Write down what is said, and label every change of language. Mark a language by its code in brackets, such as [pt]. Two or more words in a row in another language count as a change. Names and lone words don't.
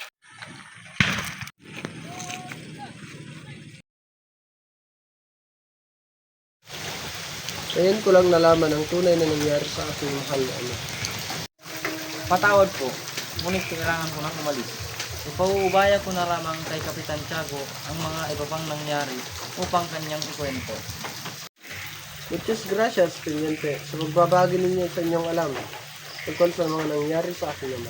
[tl] Ngayon ko lang nalaman ang tunay na nangyari sa aking mahal na ama. Patawad po, ngunit kailangan ko nang umalis. Ipauubaya ko na lamang kay Kapitan Tiago ang mga iba pang nangyari upang kanyang ikwento. [es] Muchas gracias, Teniente, [tl] sa pagbabagi ninyo sa inyong alam tungkol sa mga nangyari sa aking ama.